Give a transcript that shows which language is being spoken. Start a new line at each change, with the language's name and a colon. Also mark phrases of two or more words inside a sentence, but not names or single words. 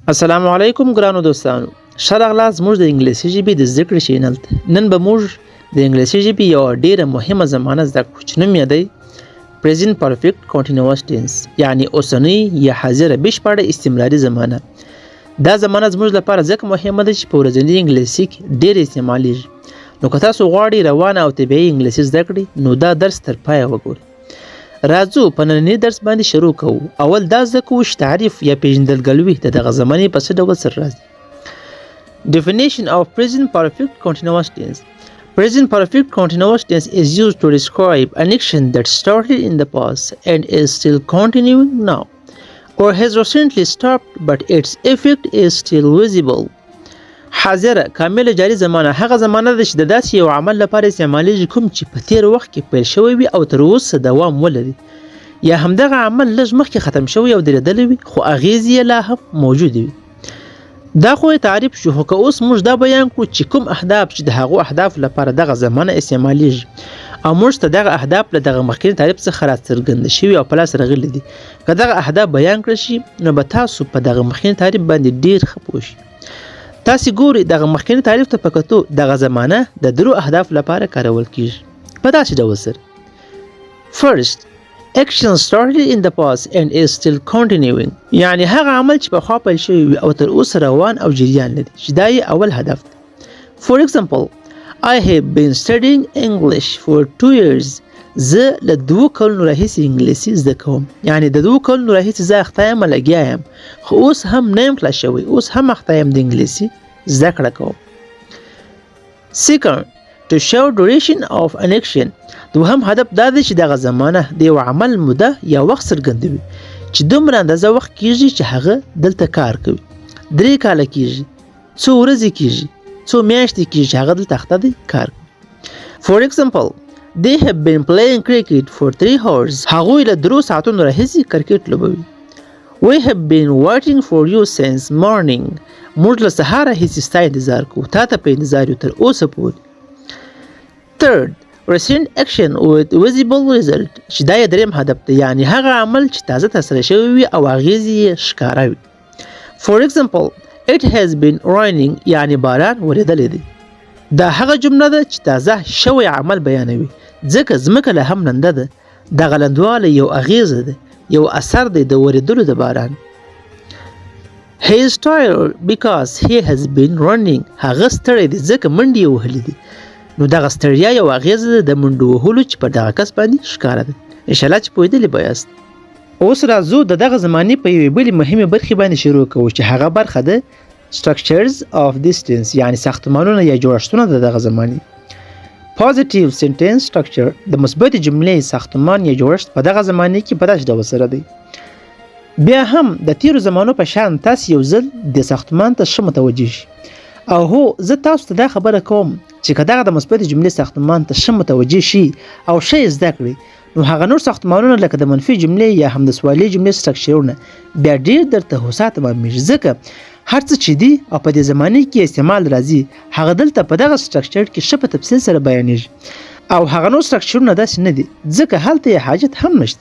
Pashto: السلام علیکم ګرانو دوستانو، ښه راغلاست زموږ د انګلیسي ژبې د زده کړې چینل ته. نن به موږ د انګلیسي ژبې یوه ډېره مهمه زمانه زده کړو چې نوم یې دی
English: present perfect continuous tense،
Pashto: یعنی اوسنۍ یا حاضره بشپړه استمراري زمانه. دا زمانه زموږ لپاره ځکه مهمه ده چې په ورځني انګلیسي کې ډېر استعمالیږي. نو که تاسو غواړئ روانه او طبیعي انګلیسي زده کړئ نو دا درس تر پایه وګورئ. راځو په ننني درس باندې شروع کوو. اول دا زده کوو چې تعریف یا پیژندګلوي د دغه زمانې په څه ډول سره راځي.
English: Definition of present perfect continuous tense. Present perfect continuous tense is used to describe an action that started in the past and is still continuing now, or has recently stopped but its effect is still visible.
Pashto: حاضره کامله جاري زمانه هغه زمانه ده چې د داسې یو عمل لپاره استعمالیږي کوم چې په تیر وخت کې پیل شوی وي او تر اوسه دوام ولري، یا همدغه عمل لږ مخکې ختم شوی او درېدلی وي خو اغیزې یې لا هم موجودې وي. دا خو تعریف شو، خو که اوس موږ دا بیان کړو چې کوم اهداف چې د هغو اهدافو لپاره دغه زمانه استعمالیږي او موږ ته دغه اهداف له دغه مخکیني تعریف څخه راڅرګنده شوي او په لاس راغلي دي. که دغه اهداف بیان کړل شي نو به تاسو په دغه مخکیني تعریف باندې ډېر ښه پوه شئ. تاسې ګورئ دغه مخکیني تعریف ته په کتو دغه زمانه د درو اهدافو لپاره کارول کیږي په داسې ډول سره.
English: First, action started in the past and is still continuing،
Pashto: یعنی هغه عمل چې پخوا پیل شوی وي او تر اوسه روان او جریان لري چې دا یې اول هدف دی.
English: For example, I have been studying English for 2 years.
Pashto: زه له 2 کلونو راهیسې انګلیسي زده کوم، یعنی د 2 کلونو راهیسې زه اخته یم لګیا یم، خو اوس هم نه یم خلاص شوی، اوس هم اخته یم د انګلیسي زده کړه کوم.
English: Second, to show duration of an action.
Pashto: دوهم هدف دا دی چې دغه زمانه د یو عمل موده یا وخت څرګندوي چې دومره اندازه وخت کیږي چې هغه دلته کار کوي. 3 کاله کیږي، څو ورځې کیږي، څو میاشتې کیږي چې هغه دلته اخته دی کار کوي.
English: For example, they have been playing cricket for 3 hours.
Pashto: هغوی له 3 ساعتونو راهیسې کرکټ لوبوي.
English: We have been waiting for you since morning.
Pashto: موږ له سهار راهیسې ستا انتظار کوو، تا ته په انتظار یو تر اوسه پورې.
English: Third, recent action with visible result،
Pashto: چې دا یې دریم هدف دی، یعنی هغه عمل چې تازه ترسره شوی وي او اغیزې یې ښکاره وي.
English: For example, it has been raining،
Pashto: یعنی باران ورېدلی دی. دا هغه جمله ده چې تازه شوی عمل بیانوي، ځکه ځمکه له هم لنده ده. دغه لندوالی یو اغیزه ده، یو اثر دی د ورېدلو د باران.
English: He is tired because he has been running،
Pashto: هغه ستړی دی ځکه منډې یې وهلې دي. نو دغه ستړیا یو اغیزه ده د منډو وهلو چې پر دغه کس باندې ښکاره ده. انشاءالله چې پوهېدلي به یاست. اوس راځو د دغه زمانې په یوې بلې مهمې برخې باندې شروع کوو چې هغه برخه ده
English: structures of this tense،
Pashto: یعنی ساختمانونه یا جوړښتونه د دغه زمانې.
English: Positive sentence structure،
Pashto: د مثبتې جملې ساختمان یا جوړښت په دغه زمانې کې په داسې ډول سره دی. بیا هم د تیرو زمانو په شان تاسو یو ځل د ساختمان ته ښه متوجه شئ. او هو زه تاسو ته دا خبره کوم چې که دغه د مثبتې جملې ساختمان ته ښه متوجه شي او ښه یې زده کړئ نو هغه نور ساختمانونه لکه د منفي جملې یا هم د سوالي جملې سټرکچرونه بیا ډېر درته هوسا تمامېږي، ځکه هر څه چې دي او په دې زمانې کې استعمال راځي هغه دلته په دغه سټرکچر کې ښه په تفصیل سره بیانېږي، او هغه نور سټرکچرونه داسې نه دي ځکه هلته یې حاجت هم نشته.